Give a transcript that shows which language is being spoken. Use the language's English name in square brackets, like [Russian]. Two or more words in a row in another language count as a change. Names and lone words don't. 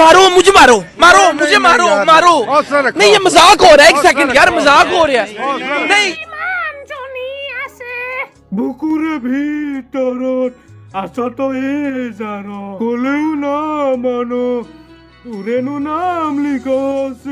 [Hindi] मुझे मारो मारो मुझे मारो मारो नहीं ये मजाक हो रहा है एक सेकंड यार मजाक हो रहा है नहीं [Assamese] বুকুৰে ভিতৰত আছতো জানো কলেও না মানো তোৰেনো নাম লিখা আছে